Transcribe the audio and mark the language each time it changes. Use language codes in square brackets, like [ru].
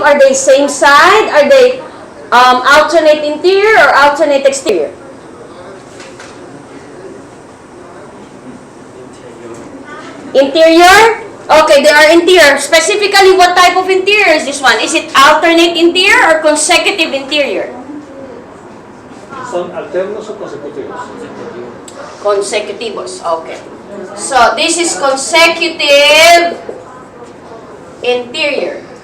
[en] Are they same side? Are they alternate interior or alternate exterior? Interior? Okay, they are interior. Specifically, what type of interior is this one? Is it alternate interior or consecutive interior? [es] ¿Son alternos o consecutivos? Consecutivos. Okay. [en] So, this is consecutive interior.